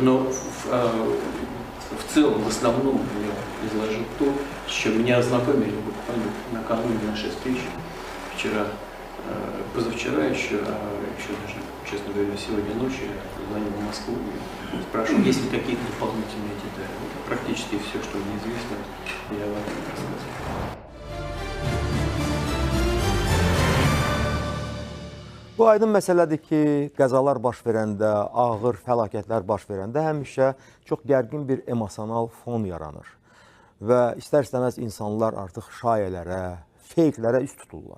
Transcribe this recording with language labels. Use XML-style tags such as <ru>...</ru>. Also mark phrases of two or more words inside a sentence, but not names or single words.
<ru>Но в целом, в основном я изложил то, с чем меня ознакомили буквально накануне нашей встречи. Вчера, позавчера еще даже, честно говоря, сегодня ночью я звонил в Москву и спрашивал, есть ли какие-то дополнительные детали. Это практически все, что мне известно, я вам рассказывал.</ru> <az>Bu aydın məsələdir ki, qəzalar baş verəndə, ağır fəlakətlər baş verəndə həmişə çox gərgin bir emosional fon yaranır. Və istər-istəməz insanlar artıq şayələrə, feyklərə üst tuturlar.</az>